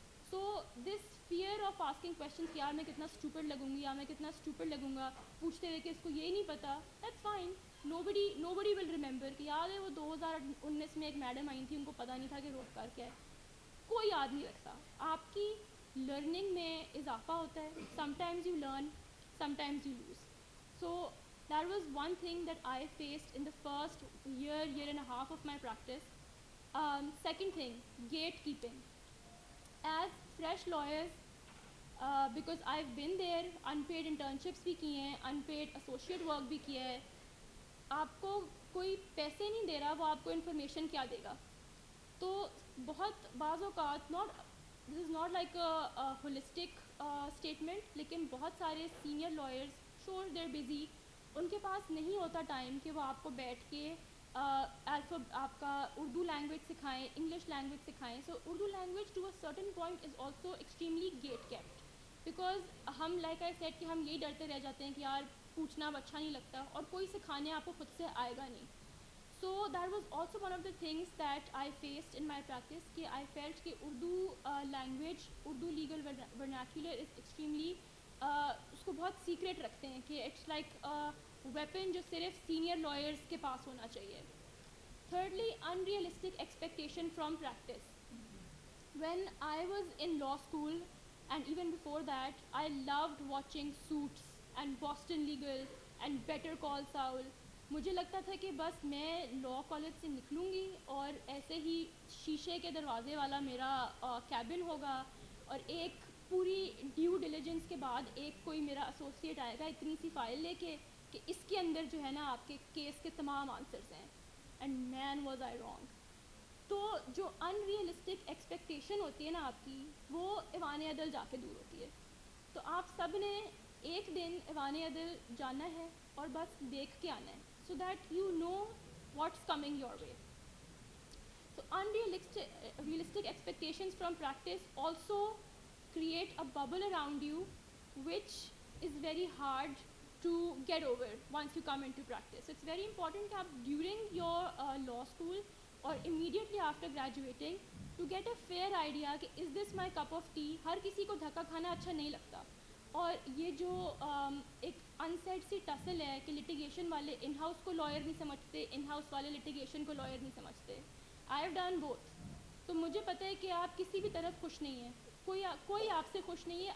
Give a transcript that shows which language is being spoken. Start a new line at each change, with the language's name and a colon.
English: so this fear of asking questions
Urdu: کہ یار میں کتنا اسٹوپڈ لگوں گی یا میں کتنا اسٹوپڈ لگوں گا پوچھتے ہوئے کہ اس کو یہ نہیں پتہ،
English: That's fine. Nobody will remember
Urdu: کہ یاد ہے وہ 2019 میں ایک میڈم آئی تھی، ان کو پتہ نہیں تھا کہ روپکار کیا ہے. کوئی یاد نہیں رکھتا. آپ کی لرننگ میں اضافہ ہوتا ہے.
English: Sometimes you learn, sometimes you lose. So that was one thing that I faced in the first year and a half of my practice. Second thing, gatekeeping. As fresh lawyers, because I've been there, unpaid internships
Urdu: بھی کی ہیں,
English: unpaid associate work
Urdu: بھی کیا ہے. آپ کو کوئی پیسے نہیں دے رہا, وہ آپ کو انفارمیشن کیا دے گا؟ تو بہت بعض اوقات
English: this is not like a holistic statement,
Urdu: لیکن بہت سارے سینئر لائرز
English: sure they're busy,
Urdu: ان کے پاس نہیں ہوتا ٹائم کہ وہ آپ کو بیٹھ کے آپ کا اردو لینگویج سکھائیں, انگلش لینگویج سکھائیں.
English: so Urdu language to a certain point is also extremely gatekept, because
Urdu: ہم
English: like I said
Urdu: کہ ہم یہی ڈرتے رہ جاتے ہیں کہ یار پوچھنا اب اچھا نہیں لگتا, اور کوئی سکھانے آپ کو خود سے آئے گا نہیں.
English: So that was also one of the things that I faced in my practice, کہ I felt کہ Urdu language, Urdu legal vernacular is extremely
Urdu: اس کو بہت سیکریٹ رکھتے ہیں,
English: کہ it's like weapon
Urdu: جو صرف سینئر لائرس کے پاس ہونا چاہیے.
English: Thirdly, unrealistic expectation from practice. When I was in law school and even before that, I loved watching Suits and Boston Legal and Better Call Saul.
Urdu: مجھے لگتا تھا کہ بس میں لاء کالج سے نکلوں گی اور ایسے ہی شیشے کے دروازے والا میرا کیبن ہوگا, اور ایک پوری ڈیو ڈیلیجنس کے بعد ایک کوئی میرا ایسوسیٹ آئے گا اتنی سی فائل لے کے کہ اس کے اندر جو ہے نا آپ کے کیس کے تمام آنسرز ہیں.
English: And man was I wrong.
Urdu: تو جو ان ریئلسٹک ایکسپیکٹیشن ہوتی ہے نا آپ کی, وہ ایوان عدل جا کے دور ہوتی ہے. تو آپ سب نے ایک دن ایوان عدل جانا ہے اور بس دیکھ کے آنا ہے,
English: so that you know what's coming your way. So unrealistic expectations from practice also create a bubble around you, which is very hard to get over once you come into practice. So it's very important that during your law school or immediately after graduating, to get a fair idea کہ is this my cup of tea.
Urdu: ہر کسی کو دھکا کھانا اچھا نہیں لگتا, اور یہ جو ایک انسیڈ سی ٹسل ہے کہ لٹیگیشن والے ان ہاؤس کو لائر نہیں سمجھتے, ان ہاؤس والے لٹیگیشن کو لائر نہیں سمجھتے.
English: I have done both.
Urdu: تو مجھے پتہ ہے کہ آپ کسی بھی طرف خوش نہیں ہیں, کوئی آپ سے خوش نہیں ہے.